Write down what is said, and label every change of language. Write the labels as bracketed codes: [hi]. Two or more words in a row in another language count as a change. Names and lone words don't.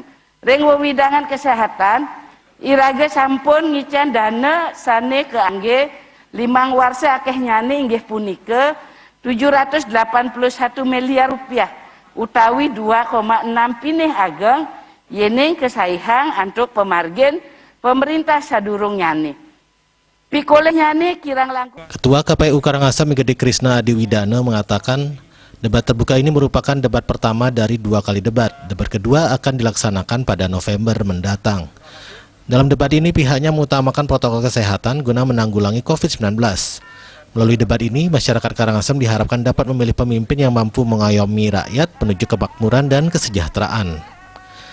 [ban] Ring wewidangan kesehatan iraga sampun ngicen dana sane keangge 5 warsa akeh nyane inggih punika 781 miliar rupiah utawi 2,6 pinih ageng yening kesaihang antuk pemargin pemerintah sadurung nyane. Pikoleh nyane kirang langkung. [id] Ketua KPU Karangasem Igede Krisna Adiwidana mengatakan debat terbuka ini merupakan debat pertama dari 2 kali debat. Debat kedua akan dilaksanakan pada November mendatang. Dalam debat ini pihaknya mengutamakan protokol kesehatan guna menanggulangi COVID-19. Melalui debat ini, masyarakat Karangasem diharapkan dapat memilih pemimpin yang mampu mengayomi rakyat menuju kemakmuran dan kesejahteraan.